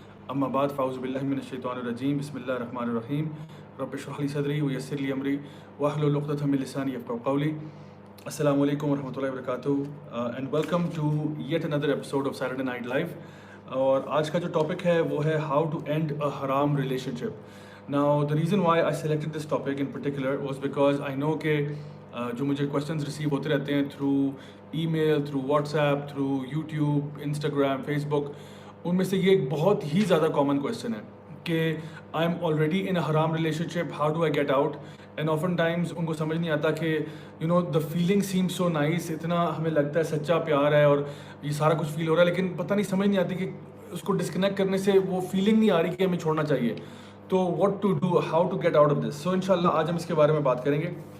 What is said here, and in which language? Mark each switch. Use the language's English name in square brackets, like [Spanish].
[Arabic] اما بعد, فاعوذ باللہ من الشیطان الرجیم. بسم اللہ الرحمن الرحیم. رب اشرح لی صدری ویسر لی امری واحلل عقدۃ من لسانی یفقہوا قولی. السلام علیکم ورحمۃ اللہ وبرکاتہ [English] And welcome to yet another episode of Saturday Night Live. [Urdu] اور آج کا جو ٹاپک ہے وہ ہے [English] How to end a حرام relationship. Now the reason why I selected this topic in particular was because I know [Urdu] کہ جو مجھے [English] questions receive [Urdu] ہوتے رہتے ہیں [English] through email, through WhatsApp, through YouTube, Instagram, Facebook, [Urdu] ان میں سے یہ ایک بہت ہی زیادہ [English] common question ہے کہ I am already in a haram relationship, how do I get out? And often times [Urdu] ان کو سمجھ نہیں آتا کہ [English] the feeling seems so nice, [Urdu] اتنا ہمیں لگتا ہے سچا پیار ہے اور یہ سارا کچھ فیل ہو رہا ہے, لیکن پتہ نہیں سمجھ نہیں آتی کہ اس کو ڈسکنیکٹ کرنے سے وہ فیلنگ نہیں آ رہی کہ ہمیں چھوڑنا چاہیے. تو [English] What to do, how to get out of this. [Urdu] سو انشاءاللہ آج ہم اس کے بارے میں بات کریں گے.